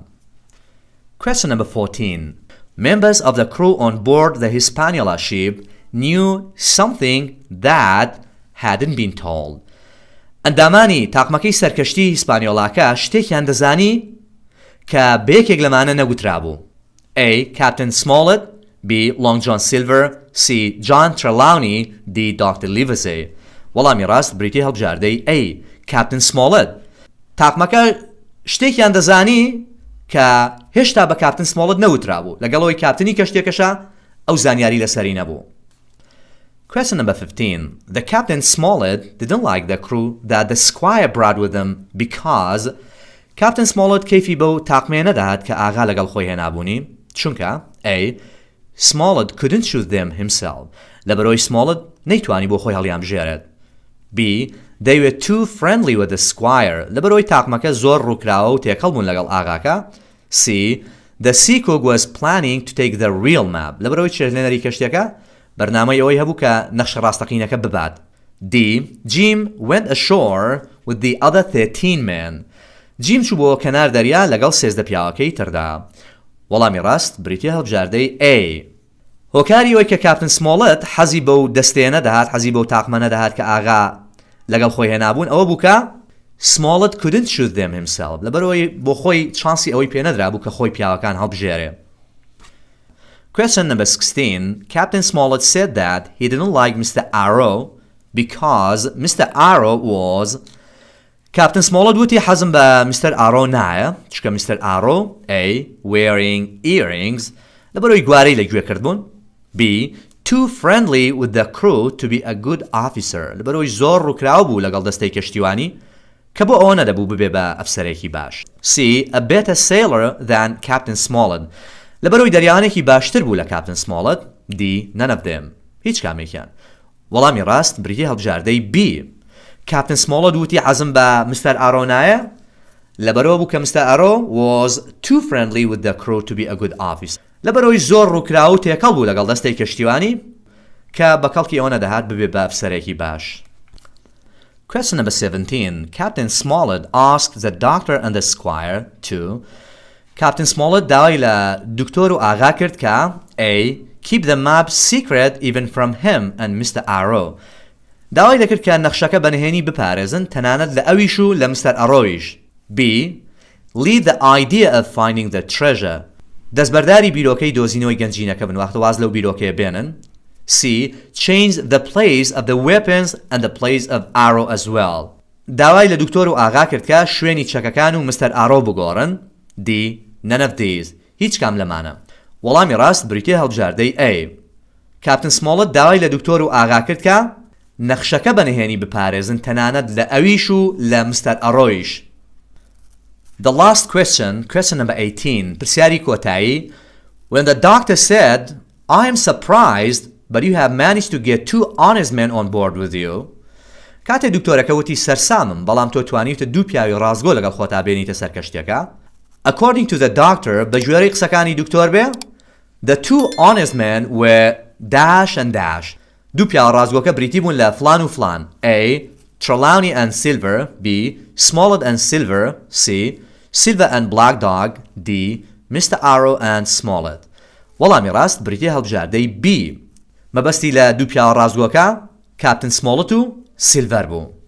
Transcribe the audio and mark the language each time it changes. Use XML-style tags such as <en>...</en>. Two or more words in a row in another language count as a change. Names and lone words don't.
<en>Question number 14. Members of the crew on board the Hispaniola ship knew something that hadn't been told.</en> <ckb>ئەندامانی تاقمەکەی سەرکەشتی هیسپانیۆڵاکە شتێکیان دەزانی کە بەیەکێک لەمانە نەگوترابوو.</ckb> <en>A. Captain Smollett. B. Long John Silver. C. John Trelawney. D. Dr. Livesey.</en> <ckb>وەڵامی ڕاست بریتیە هەڵبژاردەی A.</ckb> <en>Captain Smollett.</en> <ckb>تاقمەکە شتێکیان دەزانی کە هێشتا بە کاپتن سمۆڵت نەوترابوو لەگەڵەوەی کاپتنی کەشتێکەشە ئەو زانیاری لەسەری نەبوو.</ckb> <en>Question number 15. The Captain Smollett didn't like the crew that the squire brought with him because Captain Smollett</en> <ckb>کەیفی بەو تاقمێ نەداهات کە ئاغا لەگەڵ خۆی هێنابوونی چونکە</ckb> <en>A. Smollett couldn't shoot them himself</en> <ckb>لەبەرەوەی سمۆڵت نەیتوانی بۆ خۆی هەڵیان بژێرێت.</ckb> <en>B. They were too friendly with the squire</en> <ckb>لەبەرەوەی تاقمەکە زۆر ڕووکراوە و تێکەڵ بوون لەگەڵ ئاغاکە.</ckb> <en>C. The sea cook was planning to take the real map</en> <ckb>لەبەرەوەی چێشتلێنەری کەشتێکە بەرنامەی ئەوەی هەبوو کە نەخشە ڕاستەقینەکە ببات.</ckb> <en>D. Jim went ashore with the other 13 men.</en> <ckb>جیم چوو بۆ کەنار دەریا لەگەڵ 13 پیاوەکەی تردا. وەڵامی ڕاست بریتیە هەڵبژاردەی A. هۆکاری ئەوەی کە کاپتن سمۆڵت حەزی بەو دەستەیە نەدەهات حەزی بەو تاقمە نەدەهات کە ئاغا لەگەڵ خۆی هێنابوون ئەوە بوو کە</ckb> <en>Smollett couldn't shoot them himself</en> <ckb>لەبەرەوەی بۆ خۆی چانسی ئەوەی پێ نەدرا بوو کە خۆی پیاوەکان هەڵبژێرێ.</ckb> <en>Question number 16. Captain Smollett said that he didn't like Mr. Arrow because Mr. Arrow was Captain Smollett</en> <ckb>وتی حەزم بە</ckb> <en>Mr.</en> <ckb>Arrow نایە چکە Mr. Arrow A.</ckb> <en>wearing earrings</en> <ckb>لەبەرەوەی گوارەی لەگوێ کردبوون.</ckb> <en>B. too friendly with the crew to be a good officer</en> <ckb>لەبەرەوەی زۆر ڕووکراو بوو لەگەڵ دەستەی کەشتیوانی کە بۆ ئەوە نەدەبوو ببێ بە ئەفسەرێکی باش.</ckb> <en>C. A better sailor than Captain Smollett.</en> <ckb>لەبەرەوەی دەریانێکی باشتر بوو لە Captain Smollett.</ckb> <en>D. None of them.</en> <ckb>هیچ کامێکیان. وەڵامی ڕاست بریتیە هەڵبژاردەی B. Captain Smollett وتی حەزم بە Mr. Arrow نایە لەبەرەوە بوو کە Mr.</ckb> <en>Arrow was too friendly with the crew to be a good officer.</en> <ckb>لەبەرەوەی زۆر ڕووکراو و تێکەڵ بوو لەگەڵ دەستەی کەشتیوانی کە بە کەڵکی ئەوە نەدەهات ببێ بە ئەفسەرێکی باش.</ckb> <en>Question number 17. Captain Smollett asked the doctor and the squire to.</en> <ckb>Captain Smollett داوای لە دکتۆر و ئاغا کرد کە A.</ckb> <en>Keep the map secret even from him and Mr. Arrow.</en> <ckb>داوای دەکرد کە نەخشەکە بەنهێنی بپارێزن تەنانەت لە ئەویش و لە Mr. Arrowیش. B.</ckb> <en>Leave the idea of finding the treasure.</en> <ckb>دەستبەرداری بیرۆکەی دۆزینەوەی گەنجینەکە بن وەختە واز لەو بیرۆکەیە بێنن.</ckb> <en>C. Change the place of the weapons and the place of Arrow as well.</en> <ckb>داوای لە دکتۆر و ئاغا کرد کە شوێنی چەکەکان و Mr. Arrow بگۆڕن.</ckb> <en>D. None of these.</en> <ckb>هیچ کام لەمانە. وەڵامی ڕاست بریتیە هەڵبژاردەی A. Captain Smollett داوای لە دکتۆر و ئاغا کرد کە نەخشەکە بەنهێنی بپارێزن تەنانەت لە ئەویش و لە Mr. Arrowیش.</ckb> <en>The last question, question number 18,</en> <ckb>پرسیاری کۆتایی.</ckb> <en>When the doctor said, I am surprised, but you have managed to get 2 honest men on board with you.</en> <ckb>کاتێ دکتۆرەکە وتی سەرسامم بەڵام تۆ توانیتە 2 پیاوی ڕازگۆ لەگەڵ خۆتا بێنیتە سەر کەشتیەکە.</ckb> <en>According to the doctor,</en> <ckb>بە ژێرەی قسەکانی دکتۆر بێ,</ckb> <en>the 2 honest men were dash and dash.</en> <ckb>2 پیاوە ڕازگۆکە بریتی بوون لە فلان و فلان.</ckb> <en>A. Trelawney and Silver. B. Smollett and Silver. C. Silver and Black Dog. D. Mr. Arrow and Smollett.</en> <ckb>وەڵامی ڕاست بریتیە هەڵبژاردەی B. مەبەستی لە 2 پیاوە ڕازگۆکە Captain Smollett و Silver بوو.</ckb>